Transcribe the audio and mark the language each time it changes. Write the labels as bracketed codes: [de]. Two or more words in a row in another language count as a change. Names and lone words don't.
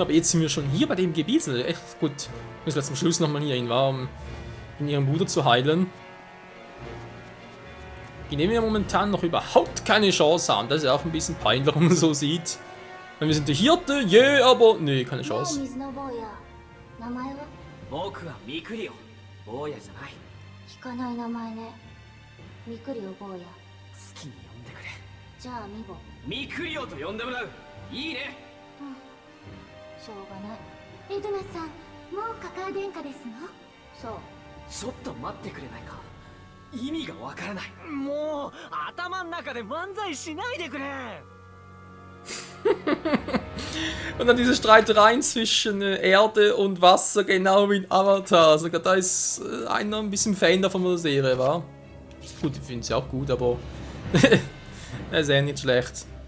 [de] Aber jetzt sind wir schon hier bei dem Gebiet. Also echt gut. Müssen wir zum Schluss nochmal hier hin, um ihren Bruder zu heilen. Die nehmen ja momentan noch überhaupt keine Chance haben. Das ist ja auch ein bisschen peinlich, wenn man so sieht. Weil wir sind der Hirte, aber nee, keine Chance. [ja] 僕はミクリオ、坊やじゃない。聞かない名前ね。ミクリオ坊や。好きに呼んでくれ。じゃあミボ。ミクリオと呼んでもらう。いいね。しょうがない。エドナさん、もうカカア殿下ですの？そう。ちょっと待ってくれないか。意味がわからない。もう頭の中で漫才しないでくれ。 [de] Und dann diese Streitereien zwischen Erde und Wasser, genau wie in Avatar. Also da ist einer ein bisschen Fan davon der Serie, war. Gut, ich finde sie auch gut, aber er ist ja nicht schlecht.